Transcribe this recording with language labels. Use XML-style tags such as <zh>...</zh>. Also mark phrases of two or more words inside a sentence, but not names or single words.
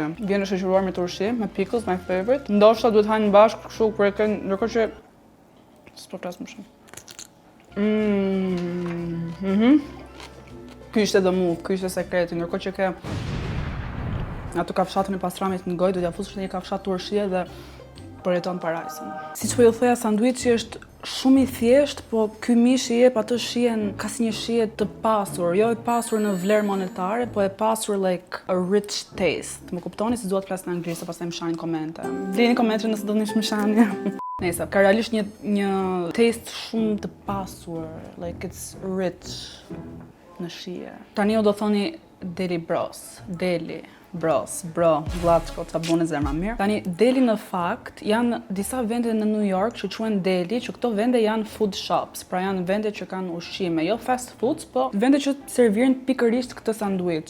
<sq>Vjen e shoqëruar me turshi, me pickles,</sq> <en>my favorite.</en> <sq>Ndoshta duhet hajnë bashkë kështu kur e kanë, ndërkohë që s'po flas më shumë. Ky Ky ishte</sq> <en>the move,</en> <sq>ky ishte sekreti, ndërkohë që ke ato kafshatën e pastramit në gojë, do t'ja fush në një kafshat turshie dhe përjeton parajsën. Siç po ju thoja, sanduiçi është shumë i thjesht, po ky mish i jep atë shijen, ka si një shije të pasur, jo e pasur në vlerë monetare, po e pasur</sq> <en>like a rich taste.</en> <sq>Më kuptoni, si dua të flas në anglisht, pastaj më shajnë komente. Blini komente nëse doni më shani. Nëse ka realisht një taste shumë të pasur,</sq> <en>like it's rich</en> <sq>në shije. Tani ju do thoni deli bros, deli. Bros, bro, vllaçko, ta bune zemra mirë. Tani, deli në fakt janë disa vende në New York që quhen deli, që këto vende janë</sq> <en>food shops,</en> <sq>pra janë vende që kanë ushqime, jo</sq> <en>fast foods,</en> <sq>po vende që servirën pikërisht këtë sanduiç.</sq>